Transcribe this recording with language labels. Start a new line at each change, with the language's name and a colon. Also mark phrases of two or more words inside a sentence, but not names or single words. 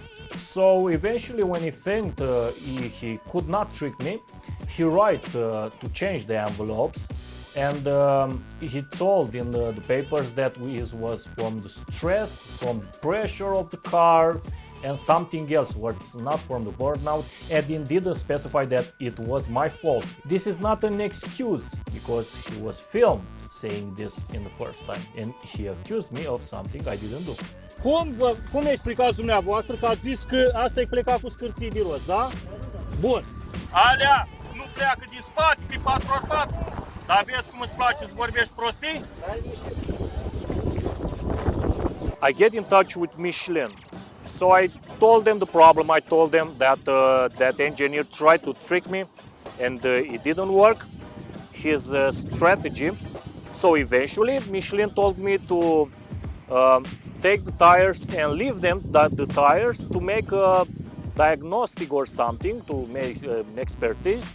English: So eventually when he think he could not trick me, he write to change the envelopes, and he told in the papers that it was from the stress, from the pressure of the car, and something else was not from the burnout, and he didn't specify that it was my fault. This is not an excuse, because he was filmed saying this in the first time, and he accused me of something I didn't do.
Romanian: Cum explicați dumneavoastră că ați zis că asta e plecat cu scârții de roz, da? Bun. Alea nu pleacă din spate pe 4x4, dar vezi cum îți place să vorbești prostii?
English: I get in touch with Michelin. So I told them the problem. I told them that that engineer tried to trick me, and it didn't work. His strategy. So eventually, Michelin told me to take the tires and leave them, the tires, to make a diagnostic or something, to make expertise.